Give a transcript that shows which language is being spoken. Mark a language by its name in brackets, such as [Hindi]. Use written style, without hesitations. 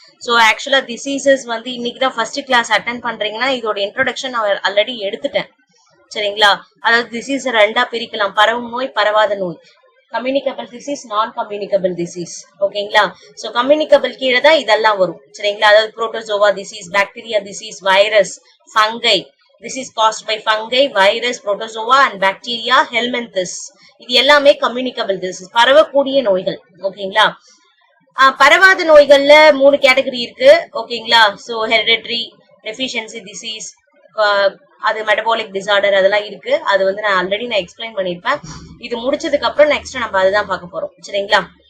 [Tamil] So ஆக்சுவலா diseases வந்து இன்னைக்கு தான் ஃபர்ஸ்ட் கிளாஸ் அட்டன் பண்றீங்கன்னா இதோட இன்ட்ரோடக்ஷன் நான் ஆல்ரெடி எடுத்துட்டேன். சரிங்களா? அதாவது டிசீஸ் ரெண்டா பிரிக்கலாம்: பரவும் நோய், பரவாத நோய். கம்யூனிகபிள் டிசீஸ், நான் கம்யூனிகபிள் டிசீஸ். ஓகேங்களா? ஸோ கம்யூனிகபிள் கீழே தான் இதெல்லாம் வரும். சரிங்களா? அதாவது protozoa disease, bacteria disease, virus, fungi. [English] This is caused by fungi, virus, protozoa and bacteria, helminthes. [Tamil] இது எல்லாமே கம்யூனிகபிள் டிசீஸ், பரவக்கூடிய நோய்கள். ஓகேங்களா? பரவாத நோய்கள்ல 3 கேட்டகரி இருக்கு. ஓகேங்களா? ஸோ ஹெரிடிட்டரி, டெஃபிஷியன்சி டிசீஸ், அது மெட்டபாலிக் டிசார்டர், அதெல்லாம் இருக்கு. அது வந்து நான் ஆல்ரெடி எக்ஸ்பிளைன் பண்ணிருப்பேன். இது முடிச்சதுக்கு அப்புறம் நெக்ஸ்ட் நம்ம அதுதான் பார்க்க போறோம். சரிங்களா?